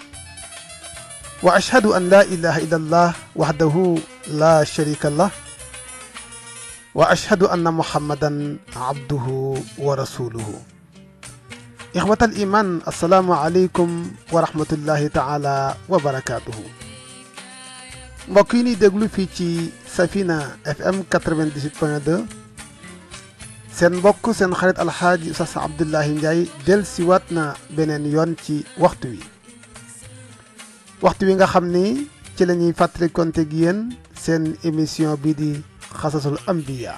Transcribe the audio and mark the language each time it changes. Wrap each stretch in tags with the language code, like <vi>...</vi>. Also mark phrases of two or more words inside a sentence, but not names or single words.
<ar>وأشهد أن لا إله إلا الله وحده لا شريك له وأشهد أن محمدا عبده ورسوله. إخوة الإيمان السلام عليكم ورحمة الله تعالى وبركاته.</ar> <wo>mbokk yi ñuy déglu fii ci Safina FM 98.2 seen mbokk seen xarit alxaaji Oustaz Abdoulaye Ndiaye del siwaat na beneen yoon ci waxtu wi nga xam ni ci la ñuy fàttali konte gi yéen seen émission bii di xasasul ambiya</wo>